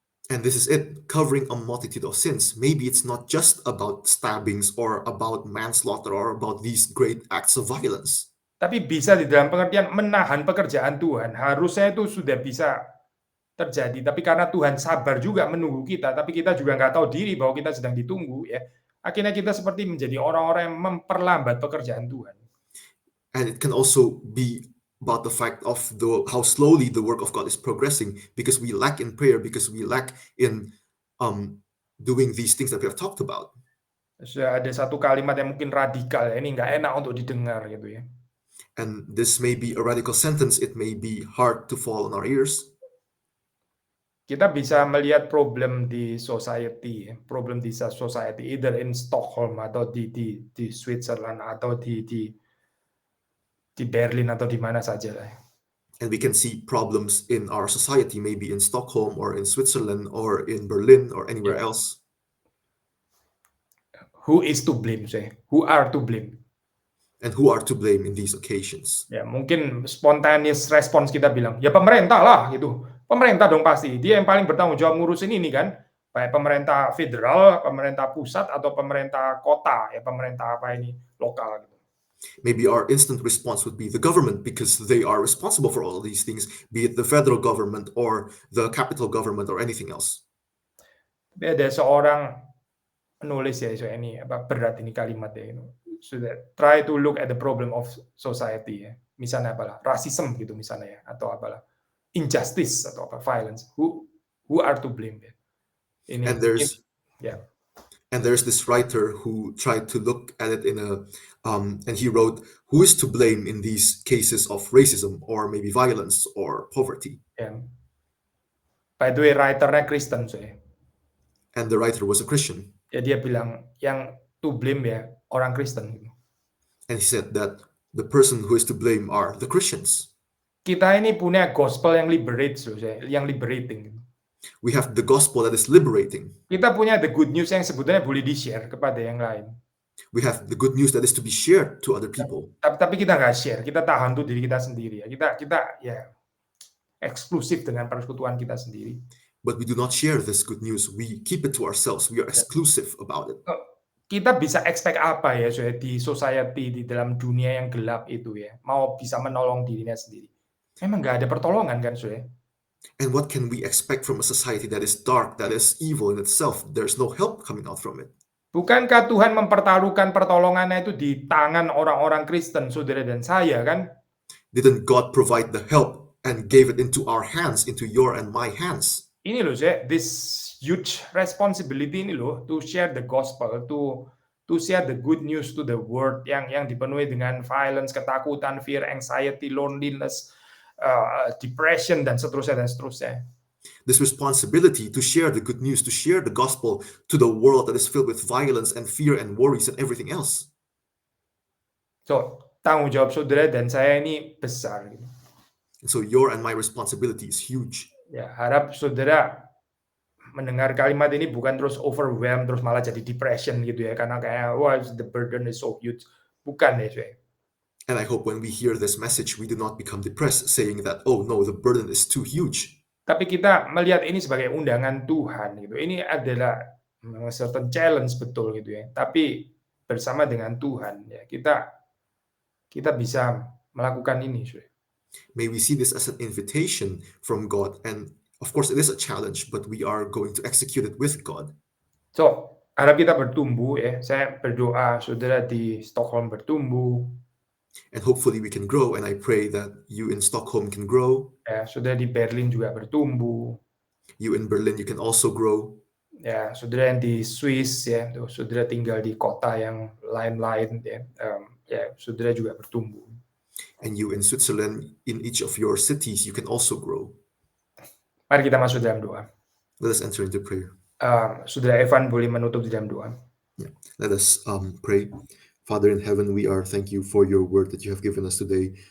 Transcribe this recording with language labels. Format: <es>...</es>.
<en>And this is it, covering a multitude of sins. Maybe it's not just about stabbings or about manslaughter or about these great acts of violence.</en> <id>Tapi bisa di dalam pengertian menahan pekerjaan Tuhan. Harusnya itu sudah bisa terjadi. Tapi karena Tuhan sabar juga menunggu kita, tapi kita juga nggak tahu diri bahwa kita sedang ditunggu ya. Akhirnya kita seperti menjadi orang-orang yang memperlambat pekerjaan Tuhan.</id> <en>And it can also be about the fact of how slowly the work of God is progressing because we lack in prayer, because we lack in doing these things that we have talked about.</en> <id>Sudah ada satu kalimat yang mungkin radikal ya, ini nggak enak untuk didengar gitu ya.</id> <en>And this may be a radical sentence, it may be hard to fall on our ears.</en> <id>Kita bisa melihat problem di society, either in Stockholm atau di Switzerland atau di Berlin atau di mana saja lah.</id> <en>And we can see problems in our society, maybe in Stockholm or in Switzerland or in Berlin or anywhere else. Who is to blame, say? Who are to blame? And who are to blame in these occasions?</en> <id>Ya, mungkin</id> <en>spontaneous response</en> <id>kita bilang, ya pemerintah lah gitu. Pemerintah dong pasti. Dia yang paling bertanggung jawab ngurusin ini kan. Baik pemerintah federal, pemerintah pusat atau pemerintah kota, ya pemerintah apa ini lokal gitu.</id> <en>Maybe our instant response would be the government because they are responsible for all of these things, be it the federal government or the capital government or anything else.</en> <id>Tapi ada seorang penulis ya, so ini apa berat ini kalimatnya itu.</id> <en>So that try to look at the problem of society ya.</en> <id>Misalnya apalah rasisme gitu misalnya ya, atau apalah injustice atau apa violence.</id> <en>Who are to blame ya? Ini and there's this writer who tried to look at it and he wrote, who is to blame in these cases of racism or maybe violence or poverty? Yeah. By the way, writernya</en> <id>Kristen saya.</id> <en>And the writer was a Christian.</en> <id>Ya dia bilang yang to blame ya orang Kristen.</id> <en>And he said that the person who is to blame are the Christians.</en> <id>Kita ini punya gospel yang yang liberating.</id> <en>We have the gospel that is liberating.</en> <id>Kita punya</id> <en>the good news</en> <id>yang sebetulnya boleh di-share kepada yang lain.</id> <en>We have the good news that is to be shared to other people.</en> <id>Tapi kita nggak share, kita tahan tuh diri kita sendiri ya. Kita ya eksklusif dengan persekutuan kita sendiri.</id> <en>But we do not share this good news. We keep it to ourselves. We are exclusive about it.</en> <id>Kita bisa expect apa ya di society, di dalam dunia yang gelap itu ya, mau bisa menolong dirinya sendiri. Memang nggak ada pertolongan kan, Soe?</id> <en>And what can we expect from a society that is dark, that is evil in itself? There's no help coming out from it.</en> <id>Bukankah Tuhan mempertaruhkan pertolongannya itu di tangan orang-orang Kristen, saudara dan saya kan?</id> <en>Didn't God provide the help and gave it into our hands, into your and my hands? Ini loh, Soe, this huge responsibility</en> <id>ini loh,</id> <en>to share the gospel, to share the good news to the world</en> <id>yang dipenuhi dengan</id> <en>violence, ketakutan, fear, anxiety, loneliness, depression dan seterusnya. This responsibility to share the good news, to share the gospel to the world that is filled with violence and fear and worries and everything else.</en> <id>So, tanggung jawab saudara dan saya ini besar.</id> <en>And so your and my responsibility is huge.</en> <id>Ya, harap saudara mendengar kalimat ini bukan terus overwhelmed, terus malah jadi depression gitu ya, karena kayak wah</id> <en>the burden is so huge.</en> <id>Bukan ya, saya.</id> <en>And I hope when we hear this message, we do not become depressed, saying that, oh no, the burden is too huge.</en> <id>Tapi kita melihat ini sebagai undangan Tuhan gitu. Ini adalah memang</id> <en>certain challenge</en> <id>betul gitu ya. Tapi bersama dengan Tuhan ya kita bisa melakukan ini, Saudara.</id> <en>May we see this as an invitation from God. And of course, it is a challenge, but we are going to execute it with God.</en> <id>So, harap kita bertumbuh ya. Saya berdoa saudara di Stockholm bertumbuh,</id> <en>And hopefully we can grow. And I pray that you in Stockholm can grow.</en> <id>ya, saudara di Berlin juga bertumbuh,</id> <en>You in Berlin, you can also grow.</en> <id>ya, saudara yang di Swiss ya, tuh, saudara tinggal di kota yang lain-lain ya, ya, saudara juga bertumbuh.</id> <en>And you in Switzerland, in each of your cities, you can also grow.</en> <id>Mari kita masuk dalam doa.</id> <en>Let us enter into prayer.</en> <id>Saudara Evan boleh menutup di dalam doa.</id> <en>Yeah. Let us pray. Father in heaven, we are thank you for your word that you have given us today.</en>